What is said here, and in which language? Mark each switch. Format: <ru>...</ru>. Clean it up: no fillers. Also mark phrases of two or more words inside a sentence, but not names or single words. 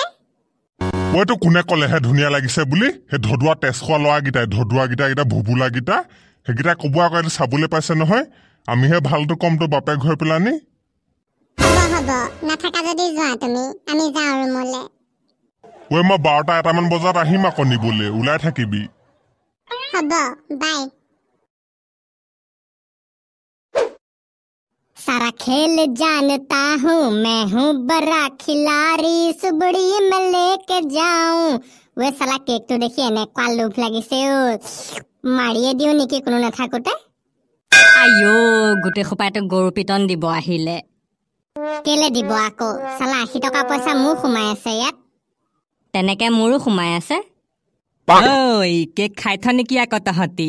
<as>ঐতো কোনে ক'লেহে ধুনীয়া লাগিছে বুলি সেই ধদুৱা তেজ খোৱা ল'ৰাকেইটা ভুবুলাকেইটা সেইকেইটা ক'ব আকৌ এইটো চাবলৈ পাইছে নহয় আমিহে ভালটো কমতো বাপেক হৈ পেলানি হ'ব নাথাকা যদি যোৱা তুমি আমি যাওঁ ৰুমলৈ ঐ মই 12টা-1টামান বজাত আহিম আকৌ নিবলৈ ওলাই থাকিবি হ'ব বাই</as> <hi>सारा खेल जानता हूँ मैं हूँ बड़ा खिलाड़ी सुबड़ी में लेके जाऊं वे साला केक तो देखिए</hi> <as>এনেকুৱা লোভ লাগিছে ও মাৰিয়ে দিও নেকি কোনো নাথাকোতে আইও গোটে খোপাইটো গৰু পিটন দিব আহিলে কেলে দিব আকৌ সালা 80 টকা পইচা মোৰ সোমাই আছে ইয়াত তেনেকে মোৰো সোমাই আছে ঐ কেক খাই থ নেকি আকৌ তহঁতি</as>